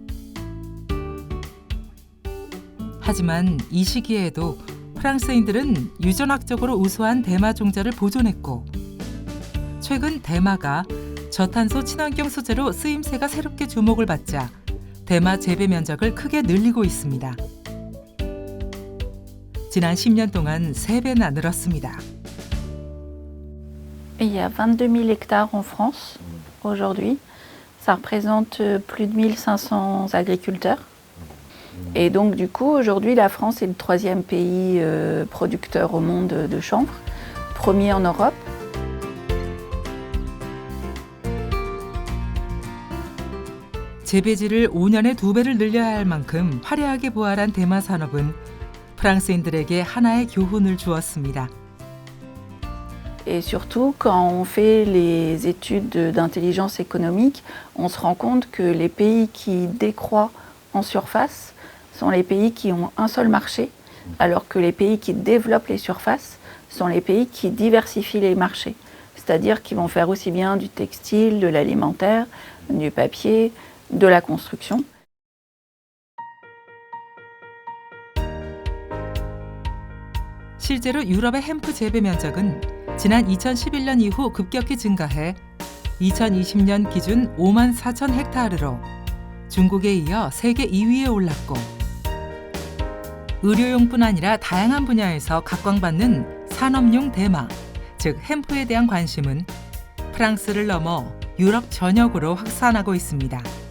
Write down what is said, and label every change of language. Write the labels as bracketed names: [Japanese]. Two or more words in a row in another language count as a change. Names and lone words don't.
[Korean] 하지만 이 시기에도 프랑스인들은 유전학적으로 우수한 대마 종자를 보존했고 최근 대마가 저탄소 친환경 소재로 쓰임새가 새롭게 주목을 받자 대마 재배 면적을 크게 늘리고 있습니다. 지난 10년 동안 3배나 늘었습니다. [French] Il y a 22 000 hectares en France aujourd'hui. Ça représente plus de 1500 agriculteurs. Et donc du coup, aujourd'hui, la France est le 3e pays producteur au monde de chanvre, premier en Europe. [Korean] 재배지를 5년에 2배를 늘려야 할 만큼 화려하게 부활한 대마 산업은 프랑스인들에게 하나의 교훈을 주었습니다. [French] Et surtout, quand on fait les études d'intelligence économique, on se rend compte que les pays qui décroît en surface sont les pays qui ont un seul marché, alors que les pays qui développent les surfaces sont les pays qui diversifient les marchés. C'est-à-dire qu'ils vont faire aussi bien du textile, de l'alimentaire, du papier, de la construction. [Korean] 실제로 유럽의 햄프 재배 면적은 지난 2011년 이후 급격히 증가해 2020년 기준 5만 4천 헥타르로 중국에 이어 세계 2위에 올랐고 의료용뿐 아니라 다양한 분야에서 각광받는 산업용 대마, 즉 햄프에 대한 관심은 프랑스를 넘어 유럽 전역으로 확산하고 있습니다.